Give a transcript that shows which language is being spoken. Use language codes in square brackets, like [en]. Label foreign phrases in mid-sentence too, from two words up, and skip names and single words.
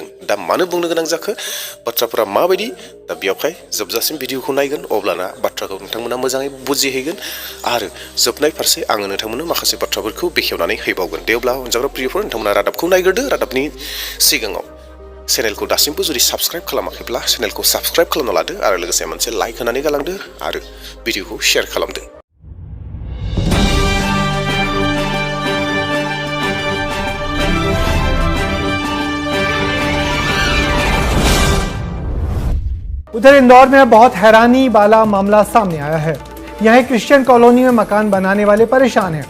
[brx] दा मानो बुंनो गोनां जाखो, बाथ्राफोरा माबायदि, दा बेवहाय जोबजासिम भिडिअखौ नायगोन, अब्लाना बाथ्राखौ नोंथांमोना मोजाङै बुजिहैगोन आरो जोबनाय फारसे आङो नोंथांमोननो माखासे बाथ्राफोरखौ बेखेवनानै हैबावगोन। दे अब्ला अनजाग्रा प्रियफोर, नोंथांमोना रादाबखौ नायग्रोदो। रादाबनि सिगाङाव चेनेलखौ दासिमबो जुदि साबस्क्राइब खालामाखैब्ला चेनेलखौ साबस्क्राइब खालामना लादो आरो लोगोसे मोनसे लाइक होनानै गालांदो आरो भिडिअखौ शेयार खालामदो। [hi] उधर इंदौर में बहुत हैरानी वाला मामला सामने आया है। यहाँ क्रिश्चियन कॉलोनी में मकान बनाने वाले परेशान हैं।